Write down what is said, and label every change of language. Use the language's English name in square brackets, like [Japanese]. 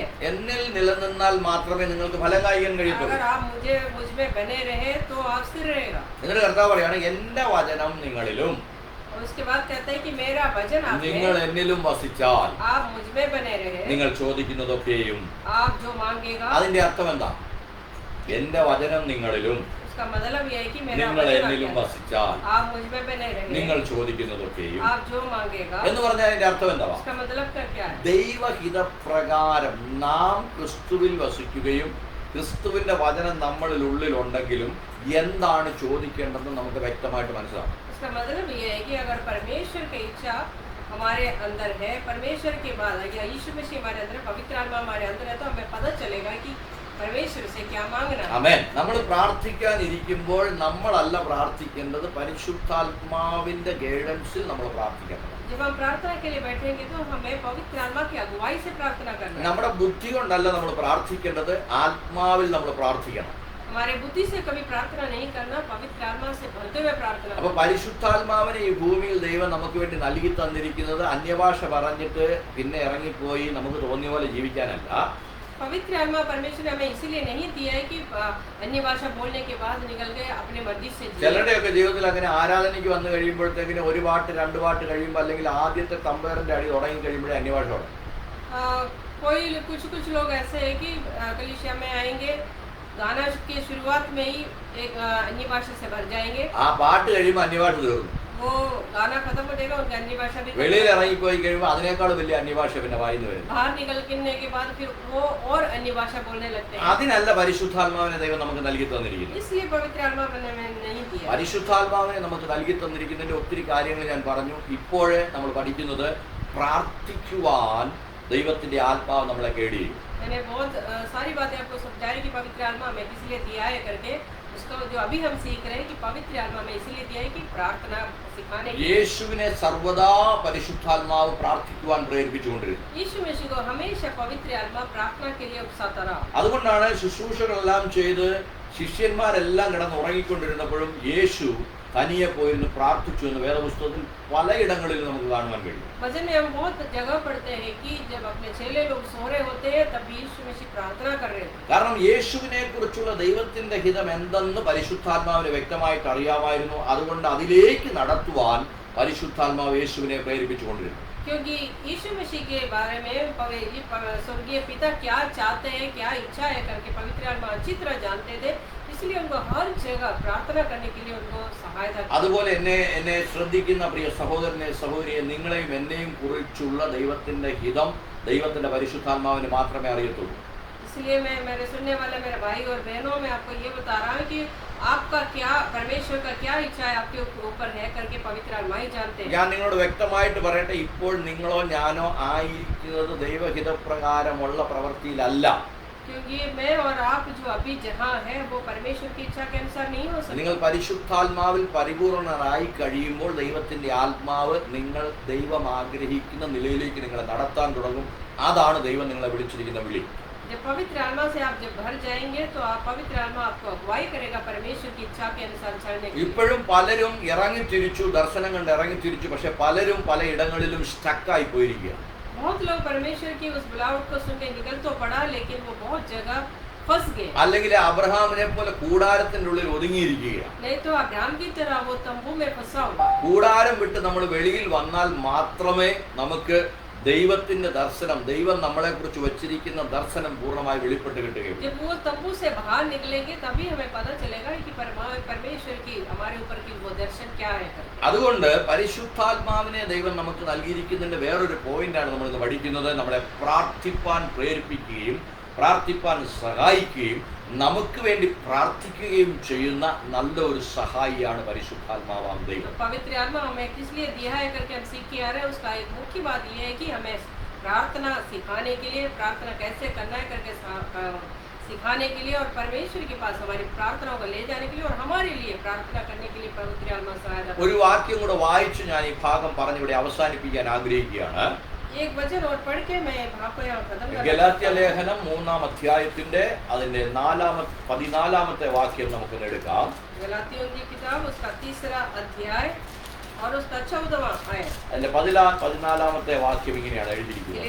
[Malayalam] എന്നിൽ നിലനിന്നാൽ മാത്രമേ നിങ്ങൾക്ക് ഫലം കായ്ക്കാൻ കഴിയത്തുള്ളൂ. [Hindi] अगर आप मुझ में बने रहे तो आप स्थिर रहेगा. [Malayalam] എന്നിട്ട് കർത്താവ് പറയാണ്, എന്റെ വചനം നിങ്ങളിലും [Hindi] और उसके बाद कहते हैं कि मेरा वचन आप [Malayalam] നിങ്ങൾ [Hindi] में, [Malayalam] എന്നിലും വസിച്ചാൽ [Hindi] आप मुझ में बने रहे, [Malayalam] നിങ്ങൾ ചോദിക്കുന്നതൊക്കെയും. [Hindi] आप जो मांगेगा. [Malayalam] അതിന്റെ അർത്ഥം എന്താ? എന്റെ വചനം നിങ്ങളിലും [Hindi] उसका मतलब ये है कि मेरा [Malayalam] നിങ്ങൾ [Hindi] वचन [Malayalam] എന്നിലും [Hindi] आप में, [Malayalam] വസിച്ചാൽ [Hindi] आप मुझ में बने रहे, [Malayalam] നിങ്ങൾ ചോദിക്കുന്നതൊക്കെയും [Hindi] आप जो मांगेगा. [Malayalam] എന്ന് പറഞ്ഞാൽ അതിന്റെ അർത്ഥം എന്താ? [Hindi] उसका मतलब क्या है? [Malayalam] ദൈവഹിതപ്രകാരം നാം ക്രിസ്തുവിൽ വസിക്കുകയും ക്രിസ്തുവിന്റെ വചനം നമ്മളിൽ ഉള്ളിലുണ്ടെങ്കിലും എന്താണ് ചോദിക്കേണ്ടതെന്ന് നമുക്ക് വ്യക്തമായിട്ട് മനസ്സിലാവും. [Hindi] उसका मतलब ये है कि अगर परमेश्वर की इच्छा हमारे अंदर है, परमेश्वर के बाद या यीशु मसीह हमारे अंदर, पवित्र आत्मा हमारे अंदर है, तो हमें पता चलेगा कि परमेश्वर से क्या मांगना है. [Malayalam] ആമേൻ. നമ്മൾ പ്രാർത്ഥിക്കാനിരിക്കുമ്പോൾ നമ്മളല്ല പ്രാർത്ഥിക്കേണ്ടത്, പരിശുദ്ധാത്മാവിന്റെ ഗൈഡൻസിൽ നമ്മൾ പ്രാർത്ഥിക്കണം. [Hindi] जब हम प्रार्थना के लिए बैठेंगे तो हमें पवित्र आत्मा की अगुवाई से प्रार्थना करना है. [Malayalam] നമ്മുടെ ബുദ്ധി കൊണ്ടല്ല നമ്മൾ പ്രാർത്ഥിക്കേണ്ടത്, ആത്മാവിൽ നമ്മൾ പ്രാർത്ഥിക്കണം. [Hindi] हमारे बुद्धि से कभी प्रार्थना नहीं करना, पवित्र आत्मा से भरते हुए प्रार्थना [Malayalam] അപ്പൊ [Hindi] करना. [Malayalam] പരിശുദ്ധാത്മാവിനെ ഈ ഭൂമിയിൽ ദൈവം നമുക്ക് വേണ്ടി നൽകി തന്നിരിക്കുന്നത് അന്യഭാഷ പറഞ്ഞിട്ട് പിന്നെ ഇറങ്ങിപ്പോയി നമുക്ക് തോന്നിയ പോലെ ജീവിക്കാനല്ല. [Hindi] पवित्र आत्मा परमेश्वर ने हमें इसीलिए नहीं दिया है कि अन्य भाषा बोलने के बाद निकल गए अपने मर्जी से जिए. [Malayalam] ചിലരുടെയൊക്കെ ജീവിതത്തിൽ അങ്ങനെ ആരാധനയ്ക്ക് വന്നു കഴിയുമ്പോഴത്തേക്കിന് ഒരു പാട്ട് രണ്ട് പാട്ട് കഴിയുമ്പോൾ അല്ലെങ്കിൽ ആദ്യത്തെ തമ്പേറിന്റെ അടി തുടങ്ങി കഴിയുമ്പോഴേ അന്യഭാഷ തുടങ്ങും. [Hindi] कोई कुछ लोग ऐसे है कि कलीसिया में आएंगे, गाना के शुरुआत में ही एक अन्य भाषा से भर जाएंगे. [Malayalam] ആ പാട്ട് കഴിയുമ്പോൾ അന്യഭാഷ തീർന്നു. [Hindi] वो गाना खत्म हो जाएगा, उनकी अन्य भाषा भी [Malayalam] വെളിയിൽ ഇറങ്ങിപ്പോയി കഴിയുമ്പോൾ അതിനേക്കാൾ വലിയ അന്യഭാഷ പിന്നെ വായിന്ന് വരുന്നു. [Hindi] बाहर निकलने के बाद फिर वो और अन्य भाषा बोलने लगते हैं. [Malayalam] അതിനല്ല പരിശുദ്ധാത്മാവിനെ ദൈവം നമുക്ക് നൽകി തന്നിരിക്കുന്നത്. [Hindi] इसलिए पवित्र आत्मा हमें नहीं दिया. [Malayalam] പരിശുദ്ധാത്മാവിനെ നമുക്ക് നൽകി തന്നിരിക്കുന്നതിന്റെ ഒത്തിരി കാര്യങ്ങൾ ഞാൻ പറഞ്ഞു. ഇപ്പോഴേ നമ്മൾ പഠിക്കുന്നത് പ്രാർത്ഥിക്കുവാൻ ദൈവത്തിന്റെ ആത്മാവ് നമ്മളെ ഗൈഡ് ചെയ്യും. [Hindi] मैंने बहुत सारी बातें आपको समझाई कि पवित्र आत्मा हमें इसलिए दिया है करके. उसको जो अभी हम सीख रहे हैं कि पवित्र आत्मा हमें इसलिए दिया है कि प्रार्थना सिखाने के लिए. [Malayalam] യേശുവിനെ സർവദാ പരിശുദ്ധാത്മാവ് പ്രാർത്ഥിക്കുവാൻ പ്രേരിപ്പിച്ചുകൊണ്ടിരുന്നു. [Hindi] यीशु मसीह को हमेशा पवित्र आत्मा प्रार्थना के लिए उकसाता रहा. [Malayalam] അതുകൊണ്ടാണ് ശുശ്രൂഷകളെല്ലാം ചെയ്ത് ശിഷ്യന്മാരെല്ലാം കിടന്ന് ഉറങ്ങിക്കൊണ്ടിരുന്നപ്പോഴും യേശു തനിയെ പോയിരുന്നു പ്രാർത്ഥിച്ചു എന്ന് വേദപുസ്തകത്തിൽ പലയിടങ്ങളിൽ നമുക്ക് കാണുവാൻ കഴിയും. [Hindi] वचन में हम बहुत जगह पढ़ते हैं कि जब अपने चेले लोग सो रहे होते हैं तब यीशु मसीह प्रार्थना कर रहे थे. [Malayalam] കാരണം യേശുവിനെ കുറിച്ചുള്ള ദൈവത്തിന്റെ ഹിതം എന്തെന്ന് പരിശുദ്ധാത്മാവിന് വ്യക്തമായിട്ട് അറിയാമായിരുന്നു. അതുകൊണ്ട് അതിലേക്ക് നടത്തുവാൻ പരിശുദ്ധാത്മാവ് യേശുവിനെ പ്രേരിപ്പിച്ചുകൊണ്ടിരുന്നു. [Hindi] क्योंकि यीशु मसीह के बारे में स्वर्गीय पिता क्या चाहते हैं, क्या इच्छा है करके पवित्र आत्मा अच्छी तरह जानते थे, इसलिए उनको हर जगह प्रार्थना करने के लिए उनको सहायता की। [Malayalam] അതുപോലെ എന്നെ ശ്രദ്ധിക്കുന്ന പ്രിയ സഹോദരനെ സഹോദരിയെ, നിങ്ങളെയും എന്നെയും കുറിച്ചുള്ള ദൈവത്തിന്റെ ഹിതം ദൈവത്തിന്റെ പരിശുദ്ധാത്മാവിന് മാത്രമേ അറിയത്തുള്ളൂ. [Hindi] इसलिए मैं मेरे सुनने वाले मेरे भाई और बहनों में आपको ये बता रहा हूँ कि आपका क्या, परमेश्वर का क्या इच्छा है आपके ऊपर है करके पवित्र आत्मा ही जानते हैं। [Malayalam] ഞാൻ നിങ്ങളോട് വ്യക്തമായിട്ട് പറയട്ടെ, ഇപ്പോൾ നിങ്ങളോ ഞാനോ ആയിരിക്കുന്നത് ദൈവഹിതപ്രകാരമുള്ള പ്രവൃത്തിയിലല്ല. [Hindi] क्योंकि मैं और आप जो अभी जहाँ है वो परमेश्वर की इच्छा के अनुसार नहीं हो सकते। [Malayalam] നിങ്ങൾ പരിശുദ്ധാത്മാവിൽ പരിപൂർണരായി കഴിയുമ്പോൾ ദൈവത്തിന്റെ ആത്മാവ് നിങ്ങൾ ദൈവം ആഗ്രഹിക്കുന്ന നിലയിലേക്ക് നിങ്ങളെ നടത്താൻ തുടങ്ങും. അതാണ് ദൈവം നിങ്ങളെ വിളിച്ചിരിക്കുന്ന വിളി. [Hindi] जब पवित्र आत्मा से आप जब भर जाएंगे तो आप पवित्र आत्मा आपको अगुवाई करेगा परमेश्वर की इच्छा के अनुसार चलने के लिए। [Malayalam] ഇപ്പോഴും പലരും ഇറങ്ങിത്തിരിച്ചു, ദർശനം കണ്ട് ഇറങ്ങിത്തിരിച്ചു, പക്ഷെ പലരും പലയിടങ്ങളിലും സ്റ്റക്കായി പോയിരിക്കുക. [Hindi] बहुत लोग परमेश्वर की उस बुलावट को सुन के निकल तो पड़ा, लेकिन वो बहुत जगह फंस गए। [Malayalam] അല്ലെങ്കിൽ അബ്രഹാമിനെ പോലെ കൂടാരത്തിന്റെ ഉള്ളിൽ ഒതുങ്ങിയിരിക്കുകയാണ്. [Hindi] नहीं तो अब्राहम की तरह वो तंबू में फंसा हुआ। [Malayalam] കൂടാരം വിട്ട് നമ്മൾ വെളിയിൽ വന്നാൽ മാത്രമേ നമുക്ക് ദൈവത്തിന്റെ ദർശനം, ദൈവം നമ്മളെ കുറിച്ച് വച്ചിരിക്കുന്ന ദർശനം പൂർണ്ണമായി വെളിപ്പെട്ട് കിട്ടുകയുള്ളൂ. [Hindi] जब वो तंबू से बाहर निकलेंगे तभी हमें पता चलेगा कि परमेश्वर की हमारे ऊपर की वो दर्शन क्या है। [Malayalam] അതുകൊണ്ട് പരിശുദ്ധാത്മാവിനെ ദൈവം നമുക്ക് നൽകിയിരിക്കുന്നതിന്റെ വേറൊരു പോയിന്റാണ് നമ്മൾ ഇന്ന് പഠിക്കുന്നത്. നമ്മളെ പ്രാർത്ഥിപ്പാൻ പ്രേരിപ്പിക്കുകയും പ്രാർത്ഥിപ്പാൻ സഹായിക്കുകയും നമുക്ക് വേണ്ടി പ്രാർത്ഥിക്കുകയും ചെയ്യുന്ന നല്ല ഒരു സഹായിയാണ് പരിശുദ്ധാത്മാവാം ദൈവം. [Hindi] पवित्र आत्मा हमें किस लिए दिया है करके हम सीख के आ रहे हैं, उसका एक मुख्य बात यह है कि हमें प्रार्थना सिखाने के लिए, प्रार्थना कैसे करना है करके सिखाने के लिए और परमेश्वर के पास हमारी प्रार्थनाओं को ले जाने के लिए और हमारे लिए प्रार्थना करने के लिए पवित्र आत्मा सहायता। [Malayalam] ഒരു വാക്യം കൂടെ വായിച്ച് ഞാൻ ഈ ഭാഗം പറഞ്ഞിവിടെ അവസാനിപ്പിക്കാൻ ആഗ്രഹിക്കുകയാണ്. [Hindi] एक वचन और पढ़ के मैं भाग को यहाँ खत्म कर। [Malayalam] ഗലാത്യ ലേഖനം 3-ാം അധ്യായത്തിന്റെ അതിന്റെ 14-ാമത്തെ വാക്യം നമുക്ക് എടുക്കാം. [Hindi] गलातियों की किताब उसका 3रा अध्याय और उसका 14वां आयत। [Malayalam] അതിന്റെ 14-ാമത്തെ വാക്യം ഇങ്ങനെയാണ് എഴുതിയിരിക്കുന്നത്.